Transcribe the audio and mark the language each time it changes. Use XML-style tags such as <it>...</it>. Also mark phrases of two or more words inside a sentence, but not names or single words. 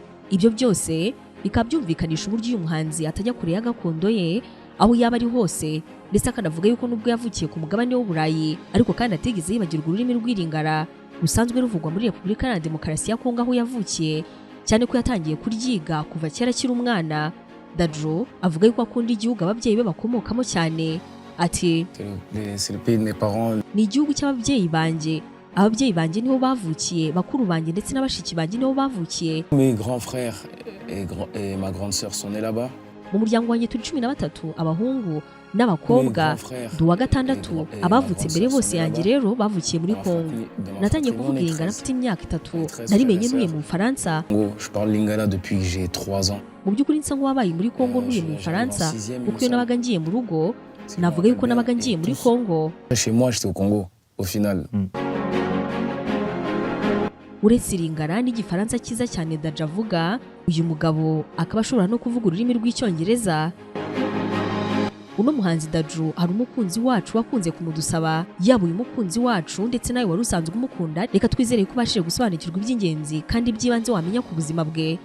<rw>Ibyo byose bikaba byumvikanisha uburyo uyu muhanzi atajya kure ya gakondo ye aho yaba ari hose, ndetse akanavuga yuko nubwo yavukiye ku mugabane w'Uburayi ariko kandi atigeze yibagirwa ururimi rw'iringara rusanzwe ruvugwa muri Repubulika Iharanira Demokarasi ya Kongo aho yavukiye, cyane ko yatangiye kuryiga kuva kera akiri umwana. DADJU avuga yuko akunda igihugu ababyeyi be bakomokamo cyane. Ati ni igihugu cy'ababyeyi banjye, ababyeyi banjye niho bavukiye, bakuru banjye ndetse n'abashiki banjye niho bavukiye.</rw> <fr>Mes grands frères et ma grande sœur sont nés là-bas.</fr> <rw>Mu muryango wanjye turi 13 abahungu n'abakobwa, duwa gatandatu. Abavutse mbere bose yanjye rero bavukiye muri Kongo. Natangiye kuvuga Lingala mfite imyaka 3, narimenye ntuye mu Bufaransa.</rw> <fr>Je parle Lingala depuis que j'ai 3 ans.</fr> <rw>Mu by'ukuri nsa nk'uwabaye muri Kongo ntuye mu Bufaransa, kuko iyo nabaga ngiye mu rugo navuga yuko nabaga ngiye muri Kongo.</rw> <fr>Chez moi j'étais au Congo au final.</fr> <rw>Uretse Lingala n'igifaransa cyiza cyane DADJU avuga, uyu mugabo akaba ashobora no kuvuga ururimi rw'icyongereza. Uno muhanzi DADJU hari umukunzi wacu wakunze kumudusaba, yaba uyu mukunzi wacu ndetse nawe wari usanzwe umukunda, reka twizere ko ubashije gusobanukirwa iby'ingenzi kandi by'ibanze wamenya ku buzima bwe.</rw>